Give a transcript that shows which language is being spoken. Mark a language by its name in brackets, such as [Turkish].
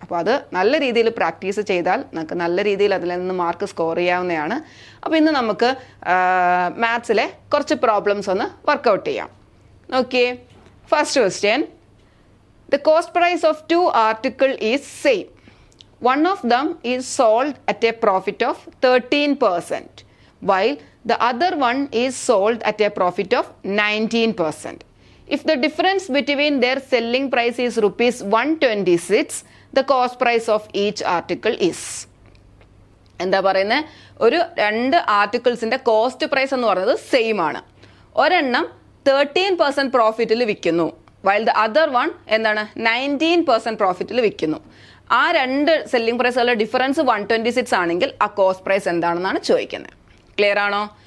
[Malayalam] അപ്പോൾ അത് നല്ല രീതിയിൽ പ്രാക്ടീസ് ചെയ്താൽ നമുക്ക് നല്ല രീതിയിൽ അതിൽ നിന്ന് മാർക്ക് സ്കോർ ചെയ്യാവുന്നതാണ്. അപ്പോൾ ഇന്ന് നമുക്ക് മാത്സിലെ കുറച്ച് പ്രോബ്ലംസ് ഒന്ന് വർക്കൗട്ട് ചെയ്യാം. [English] നോക്കിയേ, first question, the cost price of 2 articles is same. One of them is sold at a profit of 13%, while the other one is sold at a profit of 19%. If the difference between their selling price is rupees 126, the cost price of each article is. [Malayalam] എന്താ പറയുന്നത്, ഒരു 2 ആർട്ടിക്കിൾസിൻ്റെ cost price എന്ന് പറയുന്നത് same ആണ്. ഒരെണ്ണം 13% പ്രോഫിറ്റിൽ വിൽക്കുന്നു, [English] while the other one [Malayalam] എന്താണ് 19% പ്രോഫിറ്റിൽ വിൽക്കുന്നു. ആ 2 സെല്ലിംഗ് പ്രൈസുകളുടെ ഡിഫറൻസ് 126 ആണെങ്കിൽ ആ കോസ്റ്റ് പ്രൈസ് എന്താണെന്നാണ് ചോദിക്കുന്നത്. ക്ലിയർ ആണോ?